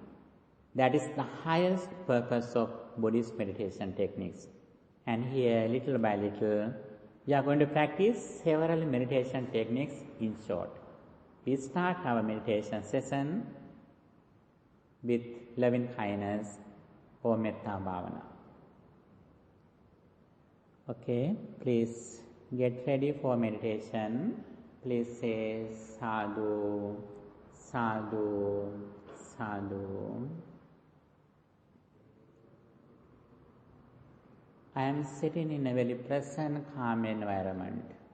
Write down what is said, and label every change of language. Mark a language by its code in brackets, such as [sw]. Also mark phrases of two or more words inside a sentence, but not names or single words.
[en] That is the highest purpose of Buddhist meditation techniques. And here, little by little, we are going to practice several meditation techniques in short. We start our meditation session with loving kindness or [pi] metta bhavana. [en] Okay, please get ready for meditation. Please say [pi] sadhu, sadhu, sadhu. [en] I am sitting in a very pleasant, calm environment.